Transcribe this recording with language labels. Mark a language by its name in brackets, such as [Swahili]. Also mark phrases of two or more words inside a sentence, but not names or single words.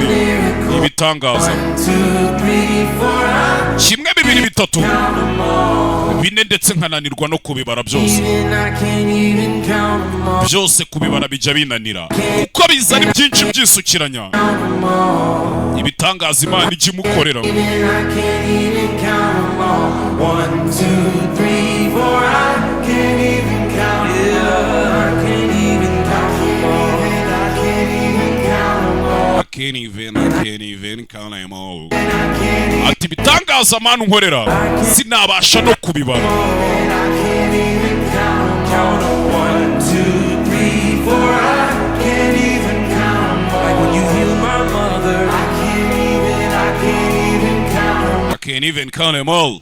[Kinyarwanda] Ibitangaza. Kimwe bibiri bitatu. Bine ndetse nkananirwa no kubibara byose. Byose kubibara bijya binanira. Kuko bizana byinshi byisukiranya. Ibitangaza Imana ijya imukorera. [English] I can't even count them all. [Kinyarwanda] Ati bitangaza Mana unkorera sinabasha no kubibara. [English] I can't even count them all.